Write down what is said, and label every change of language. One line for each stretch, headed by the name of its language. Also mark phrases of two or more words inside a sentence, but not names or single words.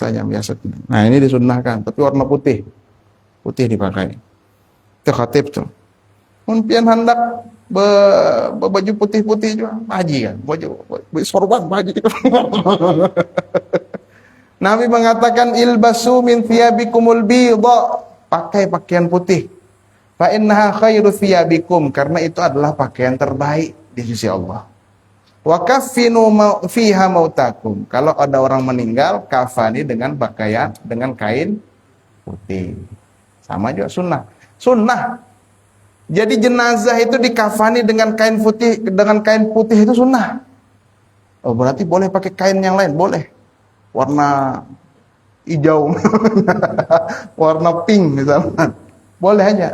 Indonesian: Nah ini disunnahkan, tapi warna putih dipakai. Itu khatib tuh. Mungkin hendak baju putih juga, haji kan, baju sorban haji. Nabi mengatakan
Arabic: البسوا من ثيابكم البيض,
Indonesian: pakai pakaian putih.
Arabic: فإنها خير ثيابكم,
Indonesian: karena itu adalah pakaian terbaik di sisi Allah.
Arabic: وكفنوا فيها موتاكم,
Indonesian: kalau ada orang meninggal kafani dengan kain putih. Sama juga sunnah. Jadi jenazah itu dikafani dengan kain putih itu sunnah. Oh berarti boleh pakai kain yang lain, boleh. Warna hijau, warna pink misalnya, boleh aja.